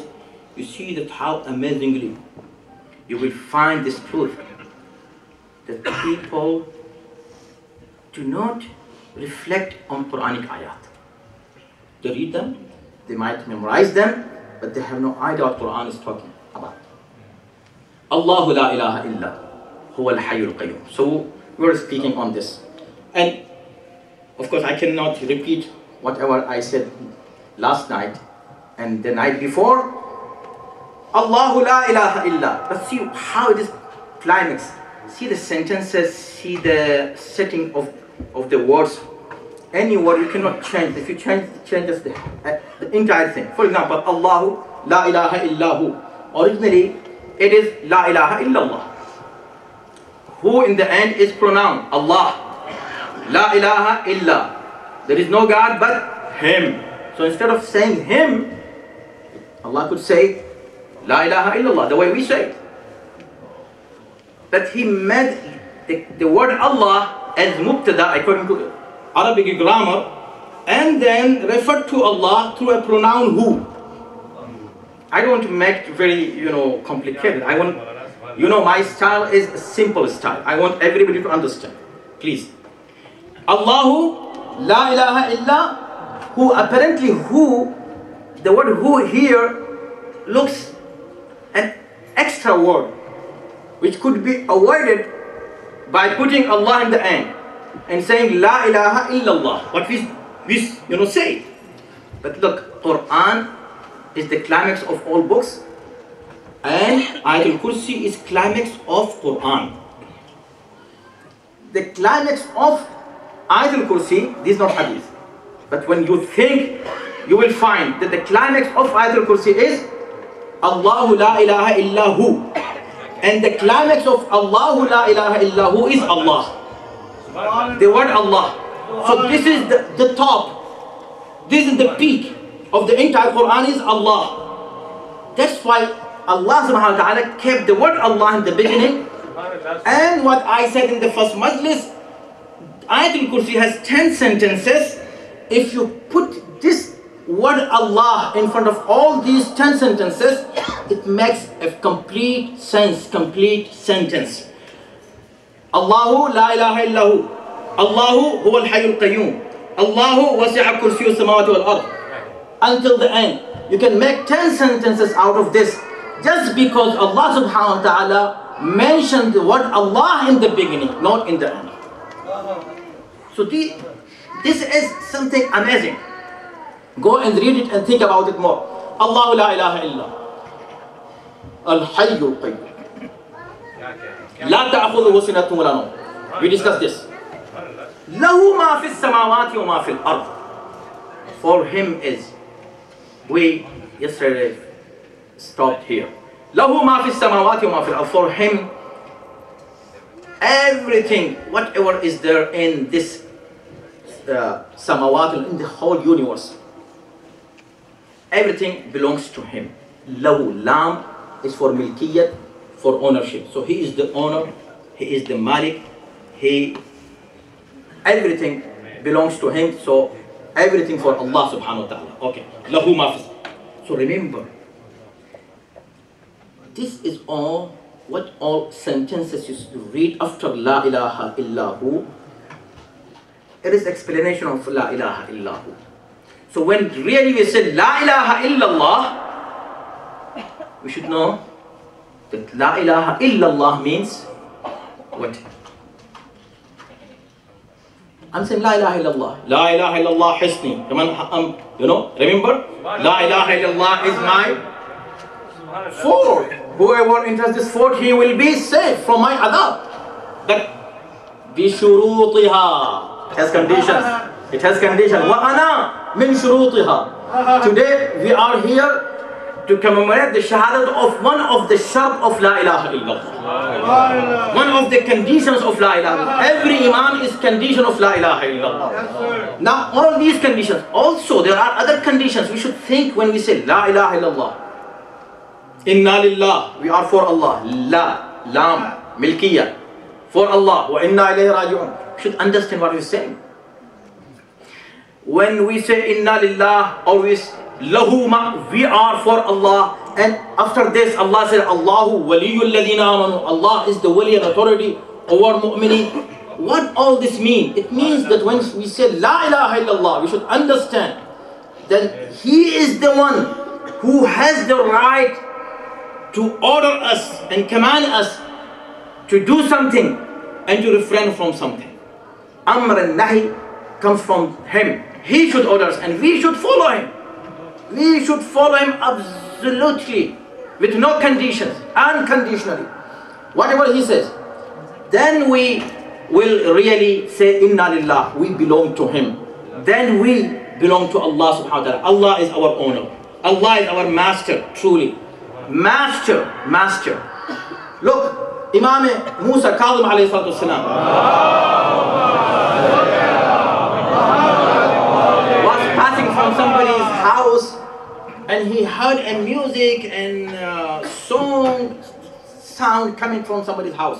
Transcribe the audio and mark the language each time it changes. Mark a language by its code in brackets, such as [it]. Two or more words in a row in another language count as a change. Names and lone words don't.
[en] You see that how amazingly you will find this truth, that people do not reflect on Quranic ayat. They read them, they might memorize them, but they have no idea what Quran is talking about. [ar] الله لا إله إلا هو الحي القيوم. [en] So we are speaking on this. And of course I cannot repeat whatever I said last night and the night before. [ar] الله لا إله إلا. [en] Let's see how it is climax. See the sentences, see the setting of the words. Any word you cannot change. If you change the entire thing. For example, [ar] الله لا إله إلا هو. [en] Originally, it is [ar] لا إله إلا الله. [en] Who in the end is pronoun? [ar] الله. لا إله إلا. [en] There is no God but Him. So instead of saying Him, Allah could say [ar] لا إله إلا الله, [en] the way we say it. But He made the word Allah as mubtada according to Arabic grammar, and then referred to Allah through a pronoun who. I don't want to make it very, complicated. I want, my style is a simple style. I want everybody to understand. Please. [ar] الله لا إله إلا who. [en] Apparently who, the word who here looks an extra word which could be avoided by putting Allah in the end and saying [ar] لا إله إلا الله, [en] what we say. But look, Quran is the climax of all books, and Ayatul Kursi is climax of Quran. The climax of Ayatul Kursi, this is not hadith, but when you think, you will find that the climax of Ayatul Kursi is [ar] الله لا إله إلا هو, [en] and the climax of [ar] الله لا إله إلا هو [en] is Allah. The word Allah. So this is the top. This is the peak of the entire Quran is Allah. That's why Allah [ar] سبحانه وتعالى [en] kept the word Allah in the beginning. And what I said in the first majlis, Ayatul Kursi has 10 sentences. If you put this word Allah in front of all these 10 sentences, it makes a complete sense, complete sentence. [ar] الله لا إله إلا هو. الله هو الحي القيوم. الله وسع كرسيه السماوات والأرض. [en] Until the end. You can make 10 sentences out of this just because Allah [ar] سبحانه وتعالى [en] mentioned the word Allah in the beginning, not in the end. So this is something amazing. Go and read it and think about it more. [ar] الله لا إله إلا الحي القيوم. لا تأخذه سنة ولا نوم. [en] We discussed this. [ar] له ما في السماوات وما في الأرض. [en] For Him is. We yesterday stopped here. [ar] له ما في السماوات وما في الأرض. [en] For Him, everything, whatever is there in this samawat, in the whole universe, everything belongs to Him. Lahu, lam is for milkiyat, for ownership. So He is the owner, He is the malik, everything belongs to Him. So everything for Allah [ar] سبحانه وتعالى. [en] Okay. [ar] له ما في. [en] So remember, this is all sentences you read after [ar] لا إله إلا هو [en] it is explanation of [ar] لا إله إلا الله. [en] So when really we say [ar] لا إله إلا الله, [en] we should know that [ar] لا إله إلا الله [en] means what? I'm saying [ar] لا إله إلا الله. لا إله إلا الله حصني. [en] Remember? [ar] لا إله إلا الله [en] is my fort. Whoever enters this fort, he will be safe from my adab. That بِشُرُوطِهَا has conditions. It has conditions. [ar] وَأَنَا مِن شُرُوطِهَا. [en] Today we are here to commemorate the shahadat of one of the shart of [ar] لا إله إلا الله. [en] One of the conditions of [ar] لا إله إلا الله. [en] Every imam is condition of [ar] لا إله إلا الله. [en] Now all these conditions, also there are other conditions we should think when we say [ar] لا إله إلا الله. إنا لله, [en] we are for Allah. La, lam, milkiyah, for Allah. [ar] وإنا إليه راجعون. [en] We should understand what we're saying. When we say [ar] إنا لله, [en] always Lahuma, we are for Allah, and after this Allah said [ar] الله ولي الذين آمنوا. [en] Allah is the wali and authority over mu'mineen. What all this mean? It means that when we say [ar] لا إله إلا الله, [en] we should understand that He is the one who has the right to order us and command us to do something and to refrain from something. Amr and Nahi comes from Him. He should order us and we should follow Him. We should follow Him absolutely, with no conditions, unconditionally. Whatever He says, then we will really say [ar] إنا لله, [en] we belong to Him. Then we belong to Allah [ar] سبحانه وتعالى. [en] Allah is our owner. Allah is our master, truly. Master. Look, Imam Musa Kazim [ar] عليه الصلاة والسلام [en] was passing from somebody's house and he heard a music and sound coming from somebody's house.